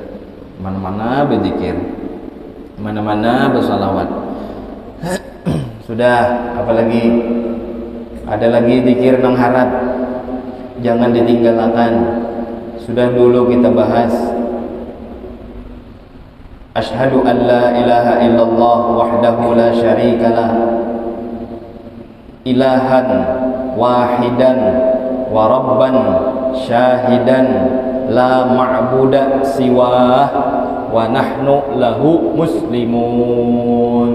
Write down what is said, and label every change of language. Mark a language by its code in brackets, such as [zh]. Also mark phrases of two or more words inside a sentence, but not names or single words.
[id] Mana-mana berzikir. Mana-mana bersalawat. [bjn] Sudah, apalagi ada lagi zikir nang harap, jangan ditinggalkan. [id] Sudah dulu kita bahas [ar] أشهد أن لا إله إلا الله وحده لا شريك له إلها واحدا وربا شهيدا لا معبود سواه ونحن له مسلمون.